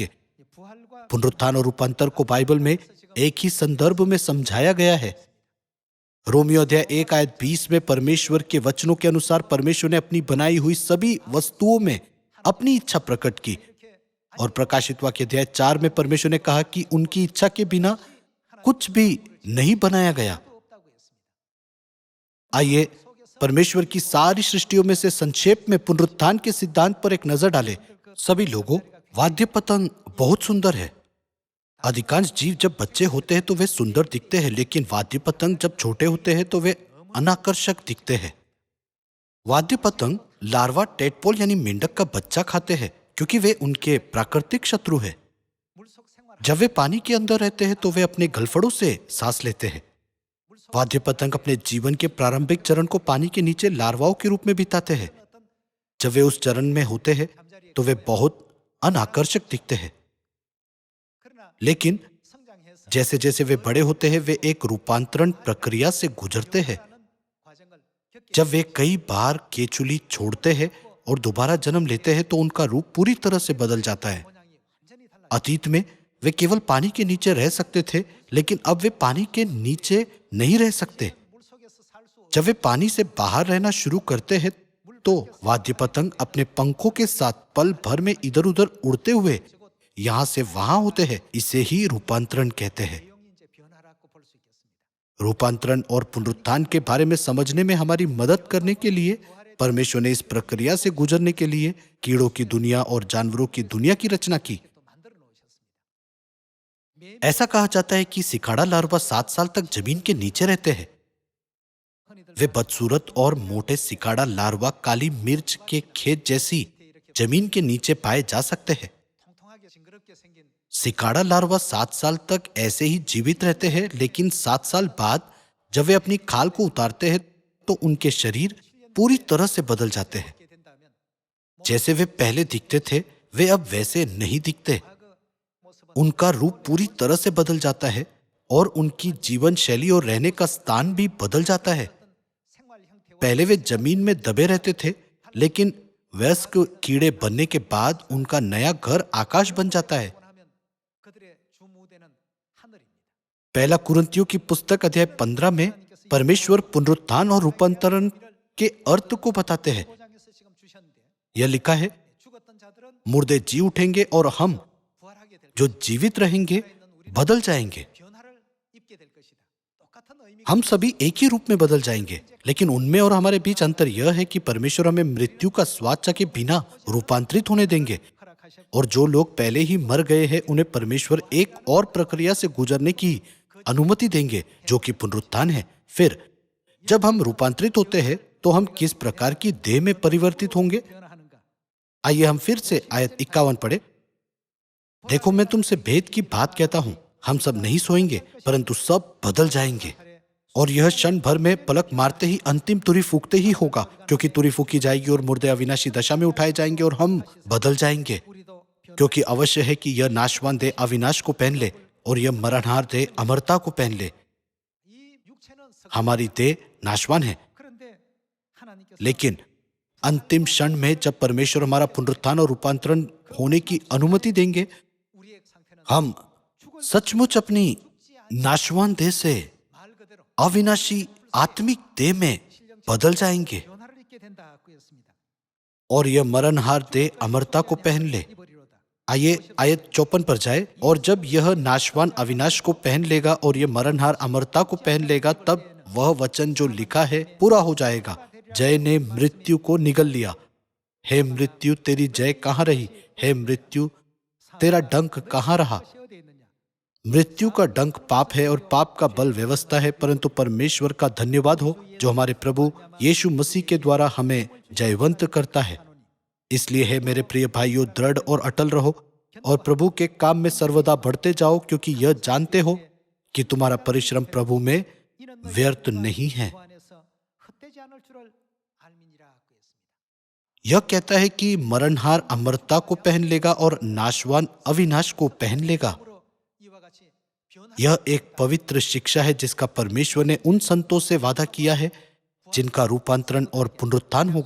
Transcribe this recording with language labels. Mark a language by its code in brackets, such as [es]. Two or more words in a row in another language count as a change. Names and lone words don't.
[ko] 이 부활과 [hi] पुनरुत्थान और रूपांतर को बाइबल में एक ही संदर्भ में समझाया गया है। रोमियो अध्याय 1 आयत 20 में परमेश्वर के वचनों के अनुसार परमेश्वर ने अपनी बनाई हुई सभी वस्तुओं में अपनी इच्छा प्रकट की। और प्रकाशित वाक्य अध्याय 4 में परमेश्वर ने कहा कि उनकी इच्छा के बिना कुछ भी नहीं बनाया गया। [ko] 없다고 했습니다. [hi] आइए परमेश्वर की सारी सृष्टियों में से संक्षेप में पुनरुत्थान के सिद्धांत पर एक नजर डालें। सभी लोगों, वाद्य पतंग बहुत सुंदर है। अधिकांश जीव जब बच्चे होते हैं तो वे सुंदर दिखते हैं, लेकिन वाद्य पतंग जब छोटे होते हैं तो वे अनाकर्षक दिखते हैं। वाद्य पतंग लार्वा टेडपोल यानी मेंढक का बच्चा खाते हैं, क्योंकि वे उनके प्राकृतिक शत्रु हैं। [ko] 물속 생활 [hi] जब वे पानी के अंदर रहते हैं तो वे अपने गलफड़ों से सांस लेते हैं। वाद्य पतंग अपने जीवन के प्रारंभिक चरण को पानी के नीचे लार्वाओं के रूप में बिताते हैं। जब वे उस चरण में होते हैं तो वे बहुत अनाकर्षक दिखते हैं, [ko] 그러나 [hi] लेकिन [ko] 성장해서 [hi] जैसे जैसे वे बड़े होते हैं वे एक रूपांतरण प्रक्रिया से गुजरते हैं। [ko] 과정을 겪게 [hi] जब वे कई बार केचुली छोड़ते हैं और दोबारा जन्म लेते हैं तो उनका रूप पूरी तरह से बदल जाता है। [ko] 모양이 완전히 달라. [hi] अतीत में वे केवल पानी के नीचे रह सकते थे, लेकिन अब वे पानी के नीचे नहीं रह सकते। [ko] 물속에서 살 수 [hi] जब वे पानी से बाहर रहना शुरू करते हैं तो वाद्य पतंग अपने पंखों के साथ पल भर में इधर उधर उड़ते हुए यहां से वहां होते हैं। इसे ही रूपांतरण कहते हैं। [ko] 내용이 이제 변화라고 볼 수 있겠습니다. [hi] रूपांतरण और पुनरुत्थान के बारे में समझने में हमारी मदद करने के लिए परमेश्वर ने इस प्रक्रिया से गुजरने के लिए कीड़ों की दुनिया और जानवरों की दुनिया की रचना की। [ko] 또 만들어 놓으셨습니다. 매 [hi] ऐसा कहा जाता है कि सिखाड़ा लार्वा 7 साल तक जमीन के नीचे रहते हैं। [ko] 흔히들 [hi] वे बदसूरत और मोटे सिखाड़ा लार्वा काली मिर्च के खेत जैसी जमीन के नीचे पाए जा सकते हैं। [ko] 통통하게 징그럽게 생긴 [hi] सिखाड़ा लार्वा 7 साल तक ऐसे ही जीवित रहते हैं, लेकिन 7 साल बाद जब वे अपनी खाल को उतारते हैं तो उनके शरीर पूरी तरह से बदल जाते हैं। [ko] 게 된다면 [hi] जैसे वे पहले दिखते थे वे अब वैसे नहीं दिखते। [ko] 과거 모습은 [hi] उनका रूप पूरी तरह से बदल जाता है और उनकी जीवन शैली और रहने का स्थान भी बदल जाता है। [ko] 생활 형태와 [hi] पहले वे जमीन में दबे रहते थे, लेकिन वयस्क कीड़े बनने के बाद उनका नया घर आकाश बन जाता है। [ko] 하면 그들의 주무대는 하늘입니다. [hi] पहला कुरिन्थियों की पुस्तक अध्याय 15 में परमेश्वर पुनरुत्थान और रूपांतरण के अर्थ को बताते हैं। [ko] 5장에서 지금 주셨는데 [hi] यह लिखा है, [ko] 죽었던 자들은 [hi] मुर्दे जी उठेंगे और हम [ko] 부활하게 될 [hi] जो जीवित रहेंगे बदल जाएंगे। [ko] 변화를 입게 될 것이다. 똑같은 의미가 [hi] हम सभी एक ही रूप में बदल जाएंगे, लेकिन उनमें और हमारे बीच अंतर यह है कि परमेश्वर हमें मृत्यु का स्वाद चखे बिना रूपांतरित होने देंगे, [ko] 허락하셨고 [hi] और जो लोग पहले ही मर गए हैं उन्हें परमेश्वर एक और प्रक्रिया से गुजरने की अनुमति देंगे, जो कि पुनरुत्थान है। फिर जब हम रूपांतरित होते हैं तो हम किस प्रकार की देह में परिवर्तित होंगे? [ko] 변화하는가? [hi] आइए हम फिर से आयत 51 पढ़े। देखो, मैं तुमसे भेद की बात कहता हूं, हम सब नहीं सोएंगे परंतु सब बदल जाएंगे, और यह क्षण भर में पलक मारते ही अंतिम तुरी फूकते ही होगा, क्योंकि तुरी फूकी जाएगी और मुर्दे अविनाशी दशा में उठाए जाएंगे और हम बदल जाएंगे। [ko] 우리도 변화. [hi] क्योंकि अवश्य है कि यह नाशवान देह अविनाश को पहन ले और यह मरणहार देह अमरता को पहन ले। [ko] 이 육체는 썩. [hi] हमारी देह नाशवान है, [ko] 그런데 하나님께서 [hi] लेकिन अंतिम क्षण में जब परमेश्वर हमारा पुनरुत्थान और रूपांतरण होने की अनुमति देंगे, [ko] 우리의 상태는 [hi] हम सचमुच अपनी नाशवान देह से [ko] 말 그대로 [hi] अविनाशी आत्मिक देह में बदल जाएंगे, [ko] 변화를 입게 된다고 했습니다. [hi] और यह मरणहार देह अमरता को पहन ले। [ko] 입으리로다. [hi] आइए आयत 54 पर जाए। और जब यह नाशवान अविनाश को पहन लेगा और यह मरणहार अमरता को पहन लेगा, तब वह वचन जो लिखा है पूरा हो जाएगा, जय ने मृत्यु को निगल लिया। हे मृत्यु, तेरी जय कहाँ रही? हे मृत्यु, तेरा डंक कहाँ रहा? [ko] 것이 어디에 있느냐? [hi] मृत्यु का डंक पाप है और पाप का बल व्यवस्था है, परंतु परमेश्वर का धन्यवाद हो जो हमारे प्रभु यीशु मसीह के द्वारा हमें जयवंत करता है। इसलिए है मेरे प्रिय भाइयों, दृढ़ और अटल रहो और प्रभु के काम में सर्वदा बढ़ते जाओ, क्योंकि यह जानते हो कि तुम्हारा परिश्रम प्रभु में [ko] 이는 [hi] व्यर्थ नहीं है। [ko] 그 안에서 헛되지 않을 줄을 알미니라고 했습니다. [hi] यह कहता है कि मरणहार अमरता को पहन लेगा और नाशवान अविनाश को पहन लेगा। [ko] 그러므로 이와 같이 변화 [hi] यह एक पवित्र शिक्षा है जिसका परमेश्वर ने उन संतों से वादा किया है जिनका रूपांतरण और पुनरुत्थान होगा।